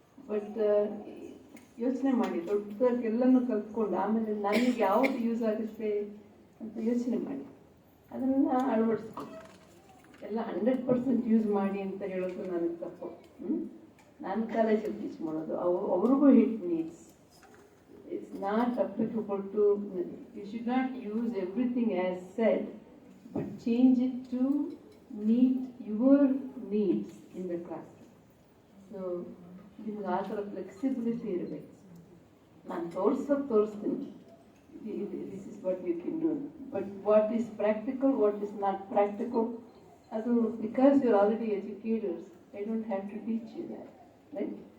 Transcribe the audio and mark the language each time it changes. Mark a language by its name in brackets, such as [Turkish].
[Kannada] But ಯೋಚನೆ ಮಾಡಿ, ದೊಡ್ಡದಾಗಿ ಎಲ್ಲನೂ ಕಲ್ತ್ಕೊಂಡು ಆಮೇಲೆ ನನಗೆ ಯಾವುದು ಯೂಸ್ ಆಗುತ್ತೆ ಅಂತ ಯೋಚನೆ ಮಾಡಿ ಅದನ್ನು ಅಳವಡಿಸ್ಕೊ. ಎಲ್ಲ 100% ಯೂಸ್ ಮಾಡಿ ಅಂತ ಹೇಳೋದು ನನಗೆ ತಪ್ಪು. ನಾನು ಕಾಲೇಜಲ್ಲಿ ಟೀಚ್ ಮಾಡೋದು, ಅವ್ರಿಗೂ hit needs. [English] It's not applicable to, you should not use everything as said, but change it to meet your needs in the classroom. So, [Kannada] ನಿಮ್ಗೆ ಆ ಥರ ಫ್ಲೆಕ್ಸಿಬಿಲಿಟಿ ಇರಬೇಕು. ನಾನು ತೋರಿಸ್ತೀನಿ, [English] this is what you can do, but what is practical, what is not practical, [Kannada] ಅದು [English] Because you are already educators, I don't have to teach you that, right?